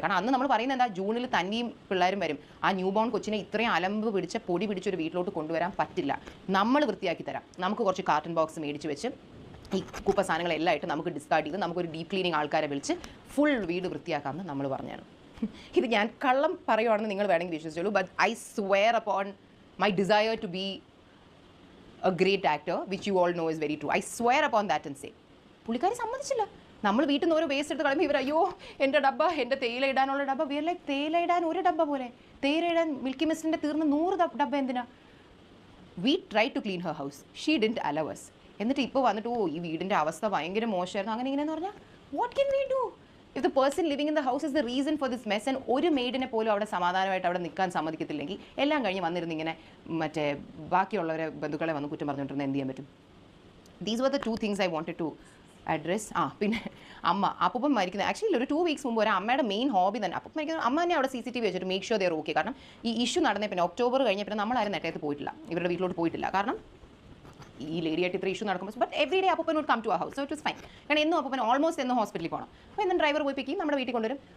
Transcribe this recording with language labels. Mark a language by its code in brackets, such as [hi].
[ml] കാരണം അന്ന് നമ്മൾ പറയുന്നത് എന്താ, ജൂണിൽ തന്നെയും പിള്ളേരും വരും, ആ ന്യൂ ബോൺ കൊച്ചിനെ ഇത്രയും അലമ്പ് പിടിച്ച പൊടി പിടിച്ചൊരു വീട്ടിലോട്ട് കൊണ്ടുവരാൻ പറ്റില്ല, നമ്മൾ വൃത്തിയാക്കി തരാം. നമുക്ക് കുറച്ച് കാർട്ടൺ ബോക്സ് മേടിച്ച് വെച്ച് ഈ കുപ്പ സാധനങ്ങളെല്ലാം ആയിട്ട് നമുക്ക് ഡിസ്കാർഡ് ചെയ്ത് നമുക്കൊരു ഡീപ് ക്ലീനിങ് ആൾക്കാരെ വിളിച്ച് ഫുൾ വീട് വൃത്തിയാക്കാമെന്ന് നമ്മൾ പറഞ്ഞാണ്. ഇത് ഞാൻ കള്ളം പറയുവാണെന്ന് നിങ്ങൾ വേണമെങ്കിൽ വിശ്വസിച്ചോളൂ. [en] But I swear upon my desire to be a great actor, which you all know is very true. I swear upon that and say. [ml] പുള്ളിക്കാരി സമ്മതിച്ചില്ല. നമ്മൾ വീട്ടിൽ നിന്ന് ഓരോ വേസ്റ്റ് എടുത്ത് കളയുമ്പോൾ ഇവർ അയ്യോ എൻ്റെ ഡബ്ബ, എൻ്റെ തേയില ഇടാനുള്ള ഡബ്ബ. [en] we are like [ml] തേയില ഇടാൻ ഒരു ഡബ്ബ പോലെ, തേയില ഇടാൻ മിൽക്കി മിസ്റ്റിൻ്റെ തീർന്ന 100 ഡബ്ബ എന്തിനാ? [en] We try to clean her house, she didn't allow us. [ml] എന്നിട്ട് ഇപ്പോൾ വന്നിട്ട് ഈ വീടിൻ്റെ അവസ്ഥ ഭയങ്കര മോശമായിരുന്നു അങ്ങനെ ഇങ്ങനെയെന്ന് പറഞ്ഞാൽ [en] What can we do if the person living in the house is the reason for this mess. [ml] And ഒരു മെയ്ഡിനെ പോലും അവിടെ സമാധാനമായിട്ട് അവിടെ നിൽക്കാൻ സമ്മതിക്കത്തില്ലെങ്കിൽ എല്ലാം കഴിഞ്ഞ് വന്നിരുന്ന് ഇങ്ങനെ മറ്റേ ബാക്കിയുള്ളവരെ ബന്ധുക്കളെ വന്ന് കുറ്റം പറഞ്ഞുകൊണ്ടിരുന്ന എന്ത് ചെയ്യാൻ പറ്റും? [en] These were the 2 things I wanted to address. [ml] പിന്നെ അപ്പം മരിക്കുന്നത് ആക്ച്വലി ഒരു 2 weeks മുമ്പ് ഒരു അമ്മയുടെ മെയിൻ ഹോബി തന്നെ അപ്പം മരിക്കുന്നത് അമ്മ തന്നെ അവിടെ CCTV വെച്ചിട്ട് [en] Make sure they are okay. [ml] കാരണം ഈ ഇഷ്യൂ നടന്നേ പിന്നെ ഒക്ടോബർ കഴിഞ്ഞ പിന്നെ നമ്മളാരും നെട്ടയത്ത് പോയിട്ടില്ല, ഇവരുടെ വീട്ടിലോട്ട് പോയിട്ടില്ല. കാരണം ഈ ലേഡിയായിട്ട് ഇത്ര ഇഷ്യൂ നടക്കുമ്പോൾ [en] But every day അപ്പൻ would come to a house, so it was fine. [ml] കാരണം എന്നും അപ്പൻ ഓൾമോസ്റ്റ് എന്നും ഹോസ്പിറ്റലിൽ പോകണം. അപ്പോൾ എന്നും ഡ്രൈവർ പോയി പിക്കും നമ്മുടെ വീട്ടിൽ കൊണ്ടുവരും.